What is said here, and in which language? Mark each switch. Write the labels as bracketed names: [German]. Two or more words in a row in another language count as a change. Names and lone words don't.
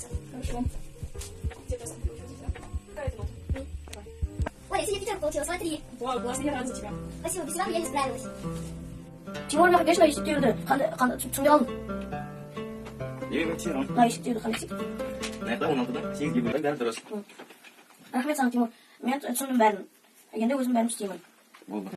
[Russian] Хорошо. Где просто не получилось, да? Какая это нота? Давай. Ой, я сегодня пятерку получила, смотри. Вау, классно, я рада за тебя. Спасибо, без тебя я не справилась. [Kazakh] Тимур мен конечно есептеуді түсінбей қалдым. Емтирон. Есептеуді қандай есеп? Нақты 16-да 8-ге бөлген бәрі дұрыс. Рахмет саған, Тимур. Мен түсіндім бәрін. Енді өзім бәрін істеймін. Болды.